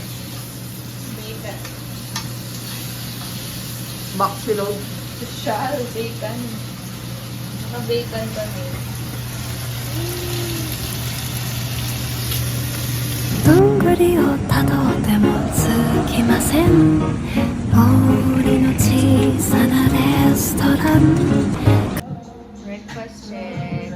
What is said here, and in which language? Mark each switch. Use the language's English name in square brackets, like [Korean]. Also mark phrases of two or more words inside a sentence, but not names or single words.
[English] Bacon. [Filipino] Baksilog. [English] Social bacon. [Filipino] Naka-bacon kami. [Japanese] どんぐりをたどってもつきません森の小さなレストラン [English] Breakfast check.